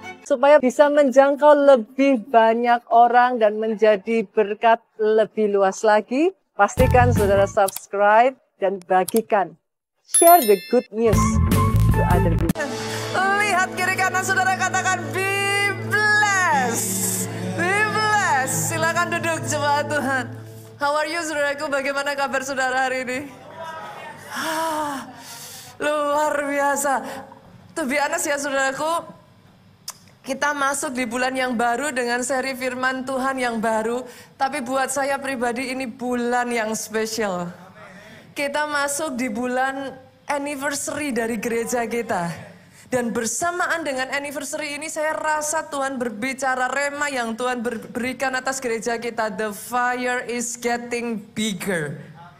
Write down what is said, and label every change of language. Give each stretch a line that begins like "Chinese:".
Indonesian: supaya bisa menjangkau lebih banyak orang dan menjadi berkat lebih luas lagi, pastikan saudara subscribe dan bagikan.
English: Share the good news to other people.
Indonesian: Lihat kiri kanan saudara, katakan
English: be blessed. Be blessed.
Indonesian: Silakan duduk jemaat Tuhan.
English: How are you
Indonesian: saudaraku? Bagaimana kabar saudara hari ini? Luar biasa.
English: To be honest
Indonesian: ya saudaraku, kita masuk di bulan yang baru dengan seri firman Tuhan yang baru. Tapi buat saya pribadi ini bulan yang spesial. Kita masuk di bulan anniversary dari gereja kita. Dan bersamaan dengan anniversary ini saya rasa Tuhan berbicara rema yang Tuhan berikan atas gereja kita.
English: The fire is getting bigger.